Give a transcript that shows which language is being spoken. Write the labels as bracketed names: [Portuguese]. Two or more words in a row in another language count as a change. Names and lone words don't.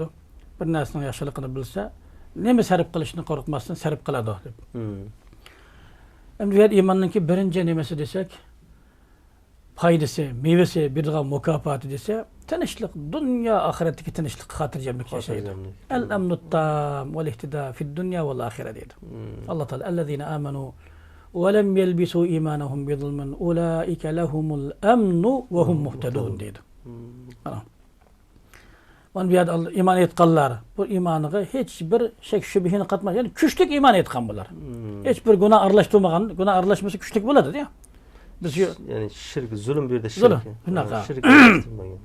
[Uzbek] Bir narsaning yaxshiligini bilsa, nima sarf qilishni qo'rqmasdan sarf qiladi deb. Endi bu iymonninki birinchi nimasi desak, foydasi, mevasi, beradigan mukofoti desa, tinchlik, dunyo oxiratdagi tinchlik, xotirjamlik yashaydi. [Arabic] الأمن التام والاهتداء في الدنيا والآخرة deydi. [Uzbek] Alloh taolo [Arabic] الذين آمنوا وَلَمْ يَلْبِسُوا إِيمَانَهُمْ بِظُلْمٍ أُولَٰئِكَ لَهُمُ الْأَمْنُ وَهُمْ مُهْتَدُونَ deydi. [Uzbek] Mana bu yerda iymon etganlar, bu iymoniga hech bir shak shubhani qatmas, ya'ni kuchlik iymon etgan bular. Hech bir gunoh aralashtirmagan, gunoh aralashmasa kuchlik bo'ladi-da. Biz ya'ni shirk, zulm bu yerda zulm, shirk. bunaqa. Shirk aralashtirmagan.